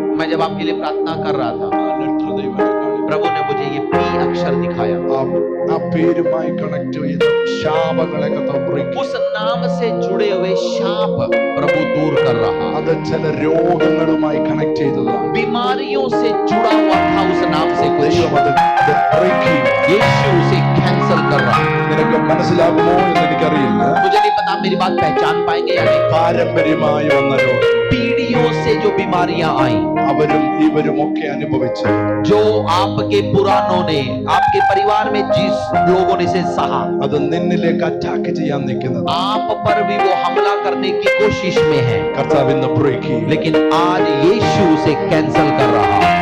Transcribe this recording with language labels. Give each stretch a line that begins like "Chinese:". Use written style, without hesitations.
Hindi: मैं जब आपके लिए प्रार्थना कर रहा था,
Malayalam: ആ ലെറ്റർ ദൈവം കാണിക്കും.
Hindi: प्रभु ने मुझे ये पी अक्षर दिखाया।
Malayalam: ആ പേരുമായി കണക്ട് ചെയ്ത് ശാപങ്ങളെ കർത്താവ് ബ്രേക്ക് ചെയ്യും.
Hindi: उस नाम से जुड़े हुए शाप प्रभु दूर कर रहा।
Malayalam: അത് ചില രോഗങ്ങളുമായി കണക്ട് ചെയ്തതാണ്.
Hindi: बीमारियों से जुड़ा हुआ था उस नाम से कुछ,
Malayalam: ദൈവം അത് ബ്രേക്ക് ചെയ്യും.
Hindi: यीशु उसे कैंसल कर रहा।
Malayalam: നിനക്ക് മനസ്സിലാകുമോ എന്ന് എനിക്കറിയില്ല.
Hindi: मुझे नहीं पता मेरी बात पहचान पाएंगे या नहीं।
Malayalam: പാരമ്പര്യമായി വന്ന രോഗം
Hindi: पीढ़ियों से जो बीमारियां आई,
Malayalam: അവരും ഇവരും ഒക്കെ അനുഭവിച്ചു.
Hindi: जो आपके पुरानों ने, आपके परिवार में जिस लोगों ने इसे सहा,
Malayalam: അത് നിന്നിലേക്ക് അറ്റാക്ക് ചെയ്യാൻ നിൽക്കുന്നത്
Hindi: आप पर भी वो हमला करने की कोशिश में है,
Malayalam: കർത്താവ് ഇന്ന് ബ്രേക്ക് ചെയ്യും.
Hindi: लेकिन आज यीशु उसे कैंसल कर रहा।